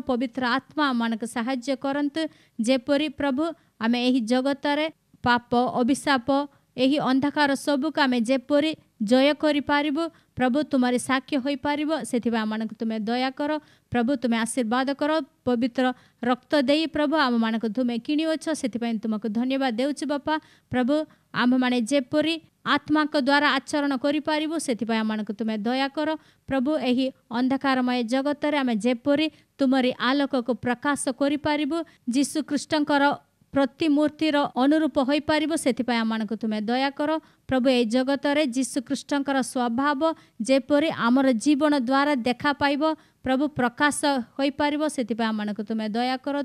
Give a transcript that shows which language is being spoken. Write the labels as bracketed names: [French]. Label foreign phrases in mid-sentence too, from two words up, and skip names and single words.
[Odia] ପବିତ୍ର ଆତ୍ମା ଆମ ମାନଙ୍କ ସହାୟ କରନ୍ତୁ ଯେପରି ପ୍ରଭୁ ଆମେ ଏହି ଜଗତ ରେ ପାପ ଅଭିଶାପ ଏହି ଅନ୍ଧକାର ସବୁକୁ ଆମେ ଯେପରି ଜୟ କରି ପାରିବୁ ପ୍ରଭୁ ତୁମରି ସାକ୍ଷ୍ୟ ହୋଇ ପାରିବୁ ସେଥିବା ଆମଙ୍କୁ ତୁମେ ଦୟା କର। ପ୍ରଭୁ ତୁମେ ଆଶୀର୍ବାଦ କର। ପବିତ୍ର ରକ୍ତ ଦେଇ ପ୍ରଭୁ ଆମ ମାନଙ୍କ ତୁମେ କିଣିଅଛ ସେଥିପାଇଁ ତୁମକୁ ଧନ୍ୟବାଦ ଦେଉଛୁ ବାପା। ପ୍ରଭୁ ଆମ ମାନେ ଯେପରି ଆତ୍ମା କୁ ଦ୍ୱାରା ଆଚରଣ କରି ପାରିବୁ ସେଥିପାଇଁ ଆମଙ୍କୁ ତୁମେ ଦୟା କର। ପ୍ରଭୁ ଏହି ଅନ୍ଧକାରମୟ ଜଗତ ରେ ଆମେ ଯେପରି ତୁମରି ଆଲୋକ କୁ ପ୍ରକାଶ କରି ପାରିବୁ ଯୀଶୁ ଖ୍ରୀଷ୍ଟଙ୍କର ପ୍ରତିମୂର୍ତ୍ତିର ଅନୁରୂପ ହୋଇ ପାରିବୁ ସେଥିପାଇଁ ଆମଙ୍କୁ ତୁମେ ଦୟା କର। ପ୍ରଭୁ ଏ ଜଗତ ରେ ଯୀଶୁ ଖ୍ରୀଷ୍ଟଙ୍କର ସ୍ୱଭାବ ଯେପରି ଆମର ଜୀବନ ଦ୍ୱାରା ଦେଖା ପାଇବ ପ୍ରଭୁ ପ୍ରକାଶ ହୋଇ ପାରିବୁ ସେଥିପାଇଁ ଆମଙ୍କୁ ତୁମେ ଦୟା କର।